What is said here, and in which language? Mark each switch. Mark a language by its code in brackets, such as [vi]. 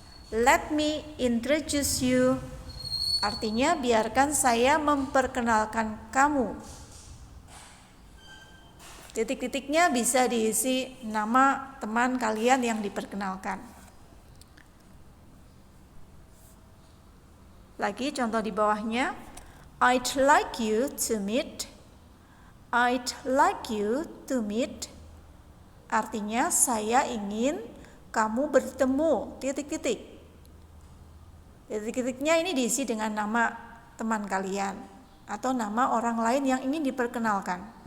[en] Let me introduce you. [id] Artinya biarkan saya memperkenalkan kamu. Titik-titiknya bisa diisi nama teman kalian yang diperkenalkan. Lagi contoh di bawahnya, [en] I'd like you to meet. I'd like you to meet. [id] Artinya saya ingin kamu bertemu. Titik-titik. Titik-titiknya ini diisi dengan nama teman kalian atau nama orang lain yang ingin diperkenalkan.